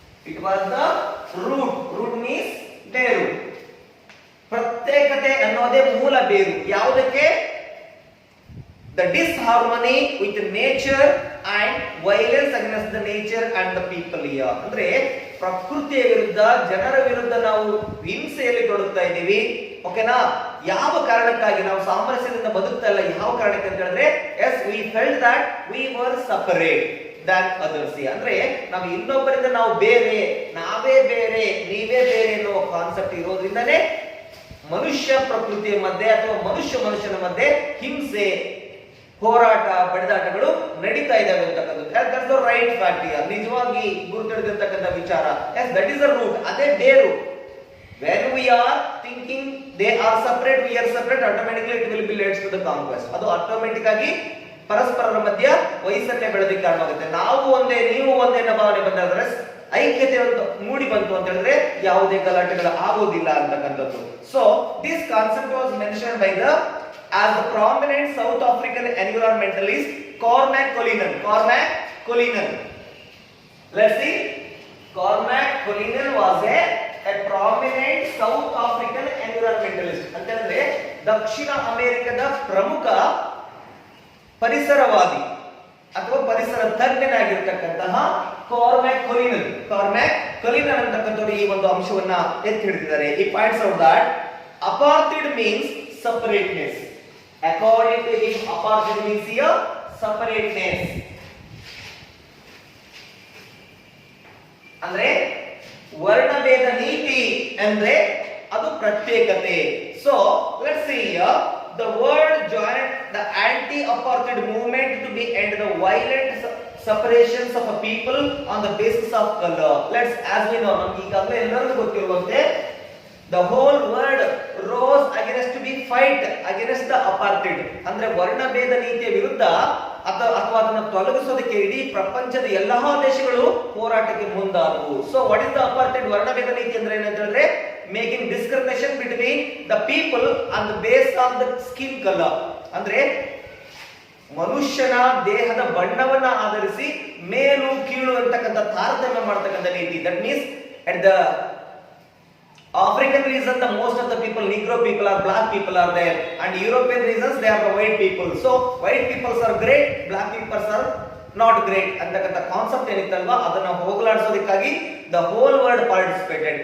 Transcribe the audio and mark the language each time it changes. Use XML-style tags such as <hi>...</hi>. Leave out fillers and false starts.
<en>It was the root. Root means</en> <kn>ಬೇರು. ಪ್ರತ್ಯೇಕತೆ ಅನ್ನೋದೇ ಮೂಲ ಬೇರು. ಯಾವುದಕ್ಕೆ?</kn> <en>The disharmony with nature and violence against the nature and the people here.</en> <kn>ಅಂದ್ರೆ ಪ್ರಕೃತಿಯ ವಿರುದ್ಧ, ಜನರ ವಿರುದ್ಧ ನಾವು ಹಿಂಸೆಯಲ್ಲಿ ತೊಡಗ್ತಾ ಇದ್ದೀವಿ. ಓಕೆನಾ? ಯಾವ ಕಾರಣಕ್ಕಾಗಿ ನಾವು ಸಾಮರಸ್ಯದಿಂದ ಬದುಕ್ತಾ ಇಲ್ಲ? ಯಾವ ಕಾರಣಕ್ಕೆ ಅಂತ ಹೇಳಿದ್ರೆ</kn> <en>Yes we felt that we were separate. than others.</en> <kn>ಅಂದ್ರೆ ನಾವು ಇನ್ನೊಬ್ಬರಿಂದ ನಾವು ಬೇರೆ, ನಾವೇ ಬೇರೆ, ನೀವೇ ಬೇರೆ ಎನ್ನುವ ಕಾನ್ಸೆಪ್ಟ್ ಇರೋದ್ರಿಂದನೇ ಮನುಷ್ಯ ಪ್ರಕೃತಿಯ ಮಧ್ಯೆ ಅಥವಾ ಮನುಷ್ಯನ ಮಧ್ಯೆ ಹಿಂಸೆ, ಹೋರಾಟ, ಬಡಿದಾಟಗಳು ನಡೀತಾ ಇದ್ದಾವೆ ಅಂತಕ್ಕಂಥದ್ದು.</kn> <en>That's the right fact.</en> <kn>ನಿಜವಾಗಿ ಗುರುತಿಡಿದಿರ್ತಕ್ಕಂಥ ವಿಚಾರ.</kn> <en>Yes, that is the root.</en> <kn>ಅದೇ ಬೇರು.</kn> <en>when we are thinking they are separate, we are separate, automatically it will be leads to the conquest.</en> <kn>ಅದು ಆಟೋಮೆಟಿಕ್ ಆಗಿ ಪರಸ್ಪರರ ಮಧ್ಯ ವೈಷಮ್ಯ ಬೆಳೆದಕ್ಕೆ ಕಾರಣ ಆಗುತ್ತೆ. ನಾವು ಒಂದೇ, ನೀವು ಒಂದೇ ಅನ್ನೋ ಭಾವನೆ ಬಂದಾದ್ರೆ, ಐಕ್ಯತೆ ಮೂಡಿ ಬಂತು ಅಂತ ಹೇಳಿದ್ರೆ ಯಾವುದೇ ಗಲಾಟೆಗಳು ಆಗೋದಿಲ್ಲ ಅಂತಕ್ಕಂಥದ್ದು.</kn> <en>So this concept was mention by the as the prominent South African environmentalist Cormac Collinan. Cormac Collinan. Let's see. Cormac Collinan was a prominent South African environmentalist.</en> <kn>ಅಂತಂದ್ರೆ ದಕ್ಷಿಣ ಅಮೆರಿಕದ ಪ್ರಮುಖ ಪರಿಸರವಾದಿ ಅಥವಾ ಪರಿಸರ ತಜ್ಞನಾಗಿರ್ತಕ್ಕಂತಹ Cormac Collinan. Cormac Collinan ಅಂತಕ್ಕಂಥವರು ಈ ಒಂದು ಅಂಶವನ್ನ ಎತ್ತಿ ಹಿಡಿದಿದ್ದಾರೆ.</kn> <en>He points out that apartheid means separateness. According to him, apartheid means here separateness.</en> <kn>ಅಂದ್ರೆ ವರ್ಣಭೇದ ನೀತಿ ಅಂದ್ರೆ ಅದು ಪ್ರತ್ಯೇಕತೆ.</kn> <en>So let's see here, the world joined the anti-apartheid movement to be end the violent separations of a people on the basis of color. Let's, as we know,</en> <kn>ನಮಗೆ ಈಗಾಗಲೇ ಎಲ್ಲರಿಗೂ ಗೊತ್ತಿರುವಂತೆ</kn> <en>the whole world rose against to be fight against the apartheid.</en> <kn>ಅಂದ್ರೆ ವರ್ಣಭೇದ ನೀತಿಯ ವಿರುದ್ಧ ಅಥವಾ ಅದನ್ನು ತೊಲಗಿಸೋದಕ್ಕೆ ಇಡೀ ಪ್ರಪಂಚದ ಎಲ್ಲಾ ದೇಶಗಳು ಹೋರಾಟಕ್ಕೆ ಮುಂದಾದವು.</kn> <en>So what is the apartheid?</en> <kn>ವರ್ಣಭೇದ ನೀತಿ ಅಂದ್ರೆ ಏನಂತ ಹೇಳಿದ್ರೆ</kn> <en>Making discrimination between the people on the base of the skin colour.</en> <kn>ಅಂದ್ರೆ ಮನುಷ್ಯನ ದೇಹದ ಬಣ್ಣವನ್ನ ಆಧರಿಸಿ ಮೇಲು ಕೀಳು ಅಂತಕ್ಕಂಥ ತಾರತಮ್ಯ ಮಾಡತಕ್ಕಂಥ ನೀತಿ.</kn> <en>That means at the African region, the most of the people, Negro people or black people are there, and European regions they are the white people. So white people are great, black people are not great</en> <kn>ಅಂತಕ್ಕಂಥ concept ಏನಿತ್ತಲ್ವಾ ಅದನ್ನ ಹೋಗಲಾಡಿಸೋದಕ್ಕಾಗಿ</kn> <en>the whole world participated.</en>